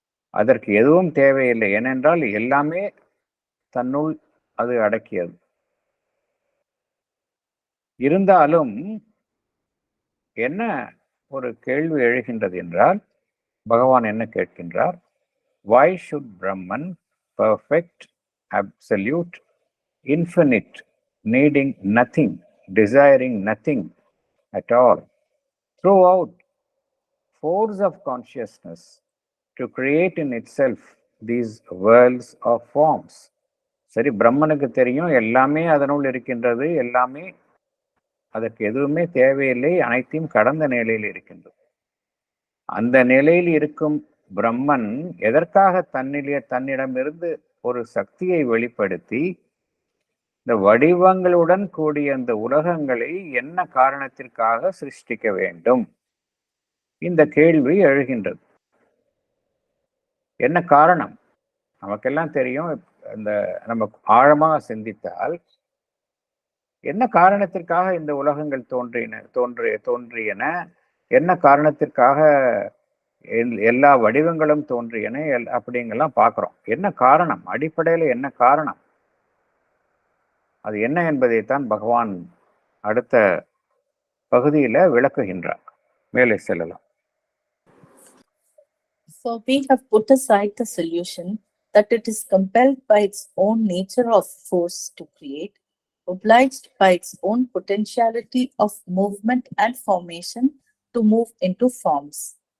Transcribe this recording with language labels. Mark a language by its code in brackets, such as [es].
[ta] அதற்கு எதுவும் தேவையில்லை, ஏனென்றால் எல்லாமே தன்னுள் அது அடக்கியது. இருந்தாலும் என்ன ஒரு கேள்வி எழுகின்றது என்றால், பகவான் என்ன கேட்கின்றார்? [en] Why should Brahman, perfect, absolute, infinite, needing nothing, desiring nothing at all, throughout force of consciousness to create in itself these worlds of forms? [ta] சரி, பிரம்மனுக்கு தெரியும் எல்லாமே அதனுள் இருக்கின்றது, எல்லாமே அதற்கு எதுவுமே தேவையில்லை, அனைத்தையும் கடந்த நிலையில் இருக்கின்றது. அந்த நிலையில் இருக்கும் பிரம்மன் எதற்காக தன்னிடமிருந்து ஒரு சக்தியை வெளிப்படுத்தி இந்த வடிவங்களுடன் கூடிய அந்த உலகங்களை என்ன காரணத்திற்காக சிருஷ்டிக்க வேண்டும்? இந்த கேள்வி எழுகின்றது. என்ன காரணம்? நமக்கெல்லாம் தெரியும். இந்த நம்ம ஆழமாக சிந்தித்தால் என்ன காரணத்திற்காக இந்த உலகங்கள் தோன்றியன, என்ன காரணத்திற்காக எல்லா வடிவங்களும் தோன்றியன அப்படிங்கெல்லாம் பார்க்கிறோம். என்ன காரணம்? அடிப்படையில் என்ன காரணம்? அது என்ன என்பதைத்தான் பகவான் அடுத்த பகுதியில விளக்குகின்றார். மேலே செல்லலாம். [en] So we have put aside the solution that it is compelled by its own nature of force to create, obliged by its own potentiality of movement and formation to move into forms.